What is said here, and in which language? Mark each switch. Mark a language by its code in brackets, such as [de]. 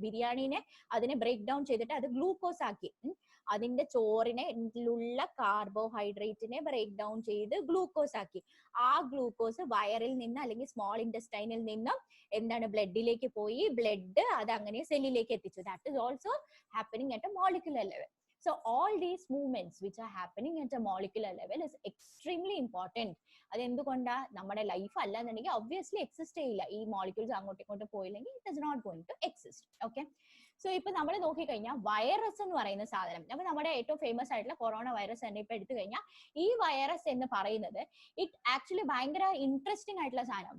[ml] ബിരിയാണിനെ അതിനെ break down ചെയ്തിട്ട് അത് ഗ്ലൂക്കോസ് ആക്കി. അതിന്റെ ചോറിനെ ഉള്ള കാർബോഹൈഡ്രേറ്റിനെ ബ്രേക്ക് ഡൗൺ ചെയ്ത് ഗ്ലൂക്കോസ് ആക്കി. ആ ഗ്ലൂക്കോസ് വയറിൽ നിന്ന് അല്ലെങ്കിൽ സ്മോൾ ഇൻറ്റസ്റ്റൈനിൽ നിന്നും എന്താണ് ബ്ലഡിലേക്ക് പോയി. ബ്ലഡ് അത് അങ്ങനെ സെല്ലിലേക്ക് എത്തിച്ചു. [en] That is also happening at a molecular level. So all these movements which are happening at a molecular level is extremely important. [ml] അത് എന്തുകൊണ്ടാ? നമ്മുടെ ലൈഫ് അല്ലാന്നുണ്ടെങ്കിൽ ഒബ്വിയസ്ലി എക്സിസ്റ്റ് ചെയ്യില്ല. ഈ മോളിക്യൂൾസ് അങ്ങോട്ടും ഇങ്ങോട്ടും പോയില്ലെങ്കിൽ [en] It is not going to exist. [ml] Okay, so ഇപ്പൊ നമ്മൾ നോക്കിക്കഴിഞ്ഞാൽ വൈറസ് എന്ന് പറയുന്ന സാധനം, അപ്പൊ നമ്മുടെ ഏറ്റവും ഫേമസ് ആയിട്ടുള്ള കൊറോണ വൈറസ് തന്നെ ഇപ്പൊ എടുത്തു കഴിഞ്ഞാൽ ഈ വൈറസ് എന്ന് പറയുന്നത് ഇറ്റ് ആക്ച്വലി ഭയങ്കര ഇൻട്രസ്റ്റിംഗ് ആയിട്ടുള്ള സാധനം.